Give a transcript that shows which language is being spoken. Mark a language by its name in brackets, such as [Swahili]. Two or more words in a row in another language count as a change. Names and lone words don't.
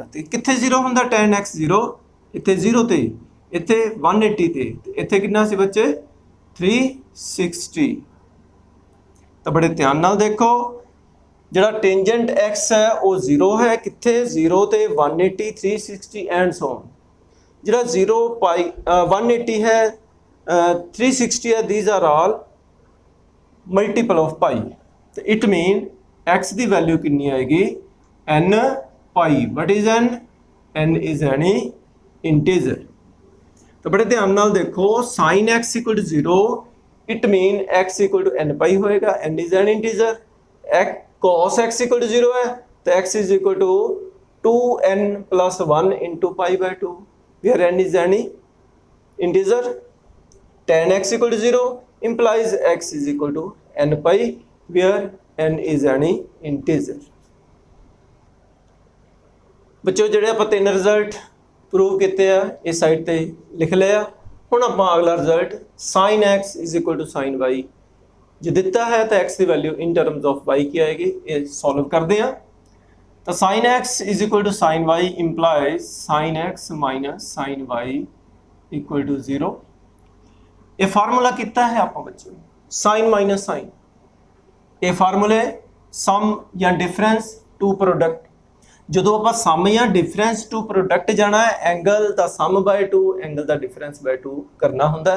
[Punjabi] ਤੇ ਕਿੱਥੇ 0 ਹੁੰਦਾ, tan x 0 ਇੱਥੇ 0 ਤੇ, ਇੱਥੇ 180 ਤੇ ਇੱਥੇ ਕਿੰਨਾ ਸੀ ਬੱਚੇ 360। ਤਾਂ ਬੜੇ ਧਿਆਨ ਨਾਲ ਦੇਖੋ ਜਿਹੜਾ ਟੈਂਜੈਂਟ x ਹੈ ਉਹ 0 ਹੈ, ਕਿੱਥੇ 0 ਤੇ 180 360 [English] and so on. [Punjabi] ਜਿਹੜਾ 0 180 ਹੈ 360 ਹੈ, [English] these are all multiple of pi। [Punjabi] ਤੇ [English] it mean [Punjabi] x ਦੀ ਵੈਲਿਊ ਕਿੰਨੀ ਆਏਗੀ, [English] n pi। what is n? n is any integer। [Punjabi] ਤਾਂ ਬੜੇ ਧਿਆਨ ਨਾਲ ਦੇਖੋ [English] sin x equal to 0 it mean x equal to n pi ਹੋਏਗਾ, n is an integer। cos x equal to 0 [Hindi] है तो [English] x is equal to 2n+1 into π/2 where n is any integer। tan x equal to 0 implies x is equal to n pi where n is any integer। [Punjabi] ਬੱਚਿਓ ਜਿਹੜੇ ਆਪਾਂ ਤਿੰਨ ਰਿਜ਼ਲਟ ਪ੍ਰੂਵ ਕੀਤੇ ਆ ਇਸ ਸਾਈਡ ਤੇ ਲਿਖ ਲਿਆ। ਹੁਣ ਆਪਾਂ ਅਗਲਾ ਰਿਜ਼ਲਟ [English] sin x is equal to sin y [Hindi] जो दिता है तो x की वैल्यू [English] in terms of [Hindi] y की आएगी, ये सॉल्व करते हैं। [English] तो sin x is equal to sin y implies sin x minus sin y equal to 0। [Hindi] ये फार्मूला कितना है आप बच्चों, [English] sin minus sin, [Hindi] ये फार्मूले सम या [English] difference to product. [Hindi] जो आप सम या [English] difference to product [Hindi] जाना है, एंगल का [English] sum by 2 [Hindi] एंगल का [English] difference by 2 [Hindi] करना होंगे।